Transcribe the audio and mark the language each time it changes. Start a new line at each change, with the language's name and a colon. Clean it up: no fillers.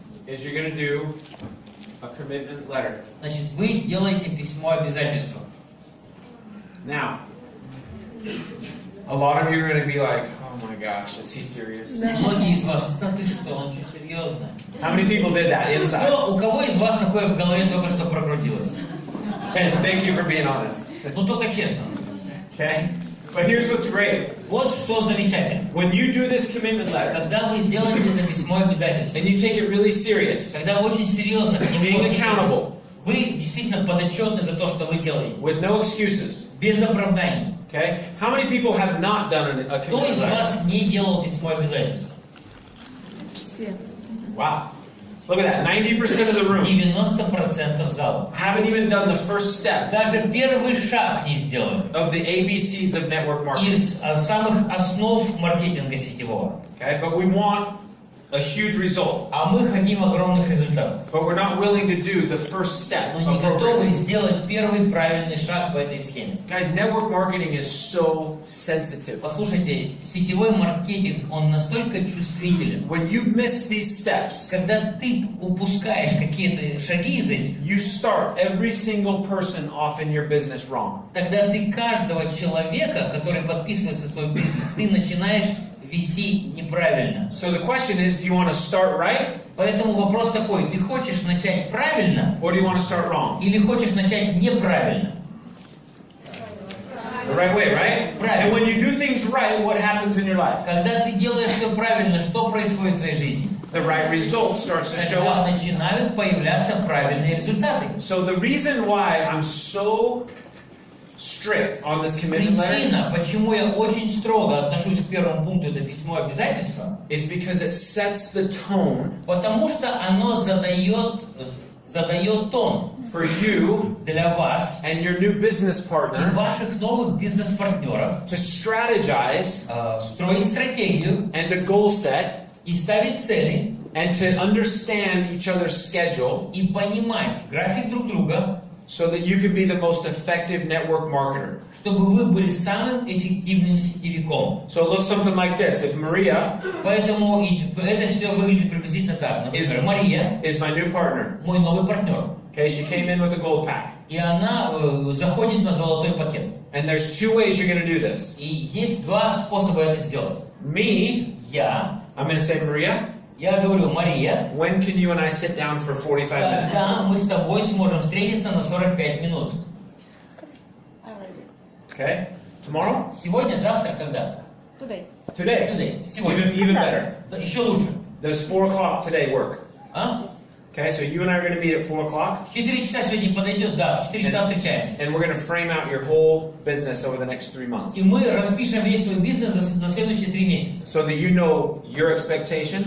English: is you're going to do a commitment letter.
Russian: Значит, вы делаете письмо обязательства.
English: Now, a lot of you are going to be like, oh my gosh, is he serious?
Russian: Многие из вас, да ты что, он что, серьезно?
English: How many people did that inside?
Russian: У кого из вас такое в голове только что прокрутилось?
English: Guys, thank you for being honest.
Russian: Ну только честно.
English: Okay? But here's what's great.
Russian: Вот что замечательно.
English: When you do this commitment letter,
Russian: Когда вы сделаете это письмо обязательства,
English: and you take it really serious,
Russian: когда вы очень серьезно к нему
English: being
Russian: относитесь,
English: accountable,
Russian: вы действительно подотчетны за то, что вы делаете.
English: with no excuses.
Russian: Без оправданий.
English: Okay? How many people have not done a
Russian: Кто
English: commitment
Russian: из
English: letter?
Russian: вас не делал письмо обязательства? Все.
English: Wow. Look at that. 90% of the room
Russian: 90% зала.
English: haven't even done the first step
Russian: Даже первый шаг не сделали.
English: of the ABCs of network marketing.
Russian: Из самых основ маркетинга сетевого.
English: Okay? But we want a huge result.
Russian: А мы хотим огромных результатов.
English: But we're not willing to do the first step.
Russian: Но не готовы
English: appropriately.
Russian: сделать первый правильный шаг по этой схеме.
English: Guys, network marketing is so sensitive.
Russian: Послушайте, сетевой маркетинг, он настолько чувствителен.
English: When you miss these steps,
Russian: Когда ты упускаешь какие-то шаги из этих,
English: you start every single person off in your business wrong.
Russian: тогда ты каждого человека, который подписывается в твой бизнес, ты начинаешь вести неправильно.
English: So the question is, do you want to start right
Russian: Поэтому вопрос такой, ты хочешь начать правильно
English: or do you want to start wrong?
Russian: или хочешь начать неправильно?
English: The right way, right?
Russian: Правильно.
English: And when you do things right, what happens in your life?
Russian: Когда ты делаешь все правильно, что происходит в твоей жизни?
English: The right result starts to show
Russian: Тогда
English: up.
Russian: начинают появляться правильные результаты.
English: So the reason why I'm so strict on this commitment letter
Russian: Причина, почему я очень строго отношусь к первому пункту, это письмо обязательства,
English: is because it sets the tone
Russian: потому что оно задает тон
English: for you
Russian: для вас
English: and your new business
Russian: и
English: partner
Russian: ваших новых бизнес-партнеров
English: to strategize
Russian: строить стратегию
English: and to goal set
Russian: и ставить цели
English: and to understand each other's schedule
Russian: и понимать график друг друга,
English: so that you can be the most effective network marketer.
Russian: чтобы вы были самым эффективным сетевиком.
English: So it looks something like this. If Maria
Russian: Поэтому это все выглядит приблизительно так. Например, Мария,
English: is my new partner,
Russian: мой новый партнер,
English: okay, she came in with a gold pack.
Russian: и она заходит на золотой пакет.
English: And there's two ways you're going to do this.
Russian: И есть два способа это сделать.
English: Me,
Russian: Я
English: I'm going to say, Maria,
Russian: говорю, Мария,
English: when can you and I sit down for 45 minutes?
Russian: когда мы с тобой сможем встретиться на 45 минут?
English: Okay? Tomorrow?
Russian: Сегодня, завтра, когда?
English: Today. Today.
Russian: Сегодня.
English: Even better.
Russian: Да, еще лучше.
English: Does 4 o'clock today work?
Russian: А?
English: Okay, so you and I are going to meet at 4 o'clock,
Russian: В 4 часа сегодня подойдет, да, в 4 часа встречаемся.
English: and we're going to frame out your whole business over the next 3 months
Russian: И мы распишем весь твой бизнес на следующие 3 месяца.
English: so that you know your expectation